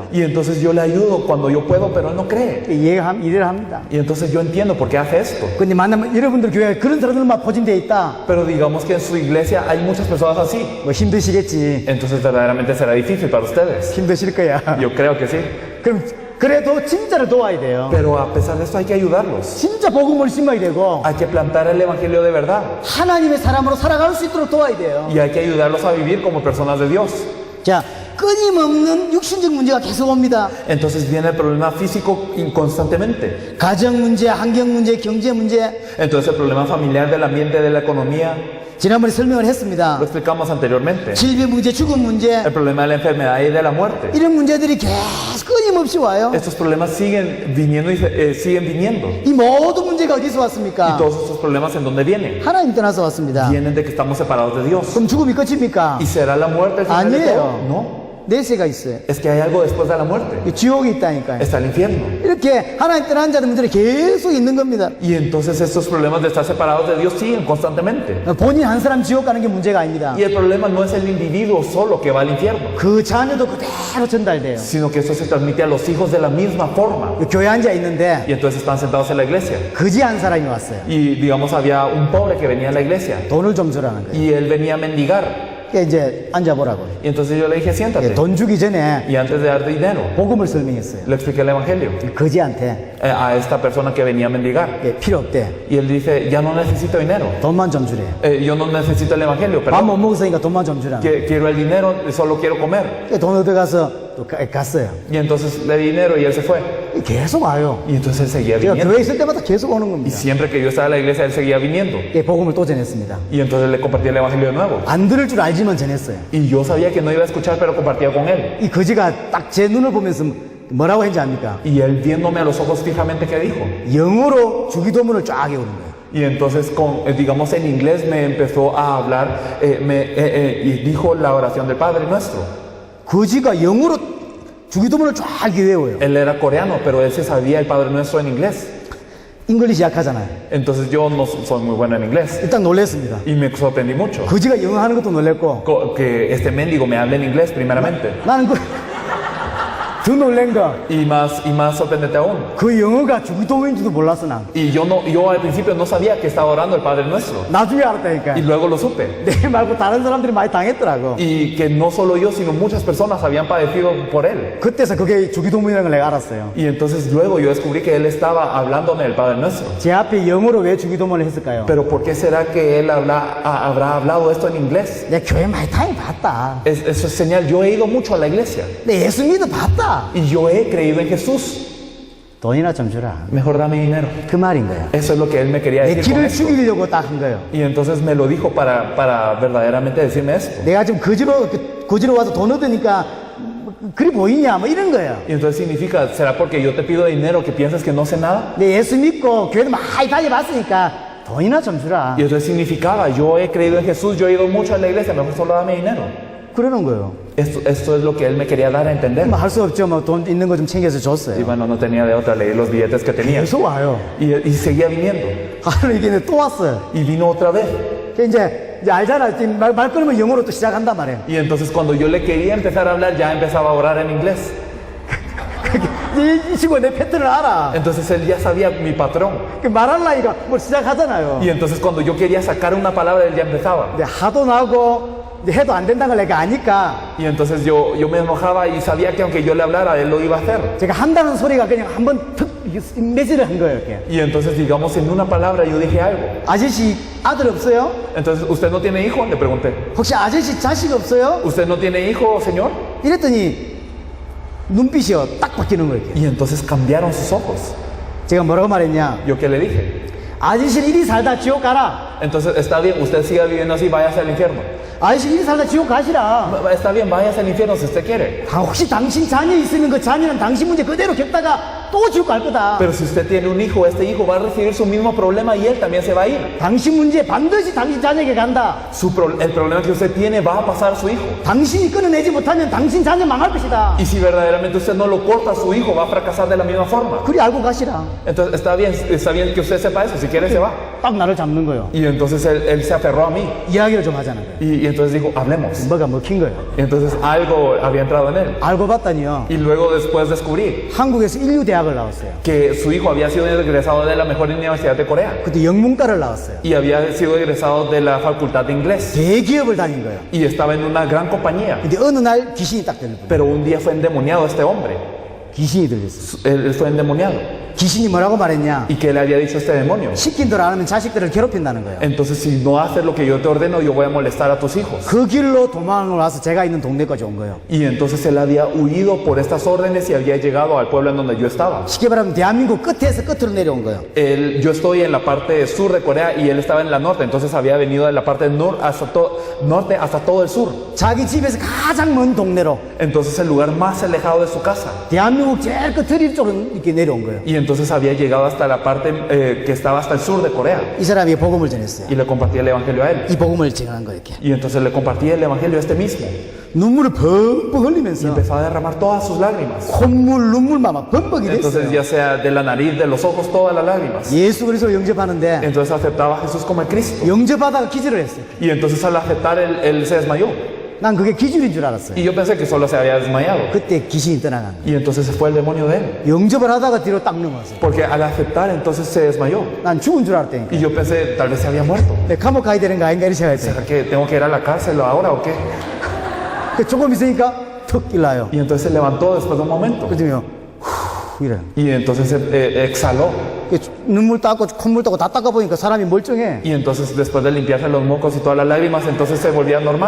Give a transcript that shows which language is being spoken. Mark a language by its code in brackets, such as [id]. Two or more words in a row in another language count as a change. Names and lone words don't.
[es] Y entonces yo le ayudo cuando yo puedo, pero él no cree. [ko] 이해를 합니다. [es] Y entonces yo entiendo por qué hace esto. [ko] 근데 만나면 여러분들 교회에 그런 사람들만 포진되어 있다. [es] Pero digamos que en su iglesia hay muchas personas así. [ko] 뭐 힘드시겠지. [es] Entonces verdaderamente será difícil para ustedes. [ko] 힘드실 거야. [es] Yo creo que sí. [ko] 그럼 그래도 진짜로 도와야 돼요. [es] Pero a pesar de esto hay que ayudarlos. [ko] 진짜 복음을 심어야 되고 [es] Hay que plantar el Evangelio de verdad. [ko] 하나님의 사람으로 살아갈 수 있도록 도와야 돼요. [es] Y hay que ayudarlos a vivir como personas de Dios. [ko] 자, 끊임없는 육신적 문제가 계속 옵니다. [es] Entonces viene el problema físico constantemente. [ko] 가정 문제, 환경 문제, 경제 문제. [es] Entonces el problema familiar, del ambiente, de la economía. [ko] 지난번에 설명을 했습니다. [es] Lo explicamos anteriormente. [ko] 질병 문제, 죽음 문제. [es] El problema de la enfermedad y de la muerte. [ko] 이런 문제들이 계속 끊임없이 와요. [es] Estos problemas siguen viniendo y siguen viniendo. [ko] 이 모든 문제가 어디서 [es] Y [ko] 왔습니까? [es] todos estos problemas, ¿en dónde vienen? [ko] 하나님 떠나서 왔습니다. [es] Vienen de que estamos separados de Dios. [ko] 그럼 죽음이 끝입니까? [es] ¿Y será la muerte el final de todo? [ko] 아니에요. [es] No. [ko] 내세가 있어요. [es] Es que hay algo después de la muerte. [ko] 이 지옥이 있다니까요. [es] Está el infierno. [ko] 이렇게 하나님 떠난 자들 문제는 계속 있는 겁니다. [es] Y entonces estos problemas de estar separados de Dios siguen constantemente. [ko] 본인 한 사람 지옥 가는 게 문제가 아닙니다. [es] Y el problema no es el individuo solo que va al infierno, [ko] 그 자녀도 그대로 전달돼요. [es] sino que eso se transmite a los hijos de la misma forma. [ko] 교회 앉아 있는데 [es] Y entonces están sentados en la iglesia. [ko] 거지 한 사람이 왔어요. [es] Y digamos había un pobre que venía a la iglesia. [ko] 돈을 좀 주라는 거예요. [es] Y él venía a mendigar. [ko] 그러니까 이제 앉아보라고. [es] Y entonces yo le dije, siéntate. [ko] 돈 주기 전에 [es] Y antes de dar dinero, [ko] 복음을 설명했어요. [es] le expliqué el evangelio [ko] 거지한테 [es] a esta persona que venía a mendigar. [ko] 필요 없대. [es] Y él dice, ya no necesito dinero. [ko] 돈만 좀 주래. [es] Yo no necesito el evangelio, [ko] 밥 [es] pero [ko] 못 먹었으니까 돈만 좀 주라. [es] quiero el dinero, solo quiero comer. [ko] 돈 얻어가서 또 갔어요. [es] Y entonces le di dinero y él se fue. [ko] 계속 와요. [es] Y entonces él seguía [ko] 제가 [es] viniendo. [ko] 교회 있을 때마다 계속 오는 [es] Y [ko] 겁니다. [es] siempre que yo estaba en la iglesia, él seguía viniendo. [ko] 복음을 또 전했습니다. [es] Y entonces le compartí el evangelio de nuevo. [ko] 안 들을 줄 알지만 전했어요. [es] Y yo sabía que no iba a escuchar, pero compartía con él. [ko] 이 거지가 딱 제 눈을 보면서 뭐라고 했는지 압니까? [es] Y él viéndome a los ojos fijamente, ¿qué dijo? [ko] 영어로 주기도문을 쫙 외우는 거예요. [es] Y entonces, digamos en inglés, me empezó a hablar y dijo la oración del Padre Nuestro. [ko] 거지가 영어로 주기도문을 쫙 외워요. [es] Él era coreano, pero él se sabía el Padre Nuestro en inglés. [ko] 잉글리시 약하잖아요. [es] Entonces yo no soy muy bueno en inglés. [ko] 일단 놀랬습니다. [es] Y me sorprendí mucho. [ko] 거지가 영어 하는 것도 놀랬고 [es] Que este mendigo me hable en inglés primeramente. [ko] 나는 더 놀란 거, [es] Y más sorprendente aún. [ko] 그 영어가 주기도문인지도 몰랐어 난. [es] Y yo al principio no sabía que estaba orando el Padre Nuestro. [ko] 나중에 알았다니까. [es] Y luego lo supe. [ko] 내 말고 다른 사람들이 많이 당했더라고. [es] Y que no solo yo, sino muchas personas habían padecido por él. [ko] 그때서 그게 주기도문이라는 걸 내가 알았어요. [es] Y entonces luego yo descubrí que él estaba hablándome del Padre Nuestro. [ko] 제 앞에 영어로 왜 주기도문을 했을까요? [es] Pero ¿por qué será que él habrá hablado esto en inglés? [ko] 내가 교회 많이 다녀봤다. [es] Eso es señal. Yo he ido mucho a la iglesia. [ko] 내 예수 믿어봤다. [es] Y yo he creído en Jesús. [ko] 돈이나 좀 주라. [es] Mejor dame dinero. [ko] 그 말인 거예요. [es] Eso es lo que él me quería [ko] 내 [es] decir con [ko] 길을 [es] esto. [ko] 죽이려고 딱 한 거예요. [es] Y entonces me lo dijo para verdaderamente decirme esto. [ko] 내가 지금 거지로 와서 돈 얻으니까 그리 보이냐 뭐 이런 거예요. [es] Y entonces significa, ¿será porque yo te pido dinero que piensas que no sé nada? [ko] 내 예수 믿고 교회도 많이 다녀봤으니까 돈이나 좀 주라. [es] Y entonces significaba, yo he creído en Jesús, yo he ido mucho a la iglesia, mejor solo dame dinero. [ko] 그러는 거예요. [es] Esto es lo que él me quería dar a entender. [ko] 뭐 할 수 없죠. 뭐 돈 있는 거 좀 챙겨서 [es] Y [ko] 줬어요. [es] bueno, no tenía de otra, leí los billetes que tenía. [ko] 계속 와요. [es] Y seguía viniendo. [ko] 하루 이게 또 왔어요. [es] Y vino otra vez. [ko] 이제 알잖아. 말 끊으면 영어로 또 시작한단 말이에요. [es] Y entonces cuando yo le quería empezar a hablar, ya empezaba a orar en inglés. [ko] 이 친구가 내 패턴을 알아. [es] Entonces él ya sabía mi patrón. [ko] 말하려니까 뭐 시작하잖아요. [es] Y entonces cuando yo quería sacar una palabra, él ya empezaba. [ko] 근데 하도 나고 해도 안 된다는 걸 내가 아니까 [es] Y entonces yo me enojaba y sabía que aunque yo le hablara, él lo iba a hacer. [ko] 제가 한다는 소리가 그냥 한번 툭 매질을 한 거예요. 이렇게. [es] Y entonces, digamos, en una palabra yo dije algo. [ko] 아저씨 아들 없어요? [es] Entonces, ¿usted no tiene hijo? Le pregunté. [ko] 혹시 아저씨 자식 없어요? [es] ¿Usted no tiene hijo, señor? [ko] 이랬더니 눈빛이 딱 바뀌는 거예요. 이렇게. [es] Y entonces cambiaron sus ojos. [ko] 제가 뭐라고 말했냐? [es] ¿Yo qué le dije? [ko] 아저씨는 이리 살다 지옥 가라. [es] Entonces, está bien, usted siga viviendo así, váyase al infierno. [ko] 아저씨 이리 살다 지옥 가시라. [es] Está bien, váyase al infierno si usted quiere. [ko] 혹시 당신 자녀 있으면 그 자녀는 당신 문제 그대로 겪다가 또 지옥 갈 거다. [es] Pero si usted tiene un hijo, este hijo va a recibir su mismo problema y él también se va a ir. [ko] 당신 문제 반드시 당신 자녀에게 간다. [es] El problema que usted tiene va a pasar a su hijo. [ko] 당신이 끊어내지 못하면 당신 자녀 망할 것이다. [es] Y si verdaderamente usted no lo corta, su hijo va a fracasar de la misma forma. [ko] 그리 알고 가시라. [es] Entonces está bien que usted sepa eso, si quiere se va. [ko] 딱 나를 잡는 거예요. [es] Y entonces él se aferró a mí. [ko] 이야기를 좀 하자는 거예요. [es] Y entonces dijo, hablemos. [ko] 뭐가 먹힌 거예요. [es] Y entonces algo había entrado en él. [ko] 알고 봤더니요. [es] Y luego después descubrí [ko] 한국에서 인류 대학을 나왔어요. [es] que su hijo había sido egresado de la mejor universidad de Corea. [ko] 그때 영문과를 나왔어요. [es] Y había sido egresado de la facultad de inglés. [ko] 대기업을 다닌 거예요. [es] Y estaba en una gran compañía. [ko] 근데 어느 날 귀신이 딱 들려. [es] Pero un día fue endemoniado este hombre. [ko] 귀신이 들렸어요. [es] Él fue endemoniado. [ko] 귀신이 뭐라고 말했냐? [es] ¿Y qué le había dicho este demonio? [ko] 시킨 대로 안 하면 자식들을 괴롭힌다는 거예요. [es] Entonces, si no haces lo que yo te ordeno, yo voy a molestar a tus hijos. [ko] 그 길로 도망을 와서 제가 있는 동네까지 온 거예요. [es] Y entonces él había huido por estas órdenes y había llegado al pueblo en donde yo estaba. [ko] 쉽게 말하면 대한민국 끝에서 끝으로 내려온 거예요. [es] Yo estoy en la parte sur de Corea y él estaba en la norte, entonces había venido de la parte norte hasta todo el sur. [ko] 자기 집에서 가장 먼 동네로 [es] Entonces el lugar más alejado de su casa. [ko] 대한민국 제일 끝을 쪽으로 이렇게 내려온 거예요. [es] Y entonces había llegado hasta la parte que estaba hasta el sur de Corea. [ko] 이 사람이 복음을 전했어요. [es] Y le compartía el evangelio a él. [ko] 이 복음을 전한 거예요. 이렇게. [es] Y entonces le compartía el evangelio a este mismo. [ko] 눈물을 벅벅 [es] Y [ko] 흘리면서 [es] empezó a derramar todas sus lágrimas. [ko] 콧물 눈물만 막 벅벅이 [es] Entonces [ko] 됐어요. [es] ya sea de la nariz, de los ojos, todas las lágrimas. [ko] 예수 그리스도를 영접하는데 [es] Entonces aceptaba a Jesús como el Cristo. [ko] 영접하다가 기절을 했어요. [es] Y entonces al aceptar él se desmayó. [ko] 난 그게 기절인 줄 알았어요. [es] Y yo pensé que solo se había desmayado. [ko] 그때 귀신이 떠나간 거예요. [es] Y entonces se fue el demonio de él. [ko] 영접을 하다가 뒤로 딱 넘어갔어요. [es] Porque al aceptar entonces se desmayó. [ko] 난 죽은 줄 알았다니까. [es] Y yo pensé, tal vez se había muerto. [ko] 내 감옥 가야 되는 거 아닌가 이렇게 생각했어요. [es] ¿Será que tengo que ir a la cárcel ahora o qué? [ko] 그 조금 있으니까 턱 일나요. [es] Y entonces se levantó después de un momento. [ko] 그러면 이래. [es] Y entonces exhaló. [ko] 눈물 닦고 콧물 닦고 다 닦아보니까 사람이 멀쩡해. [es] Y entonces después de limpiarse los mocos y todas las lágrimas, entonces se volvía normal.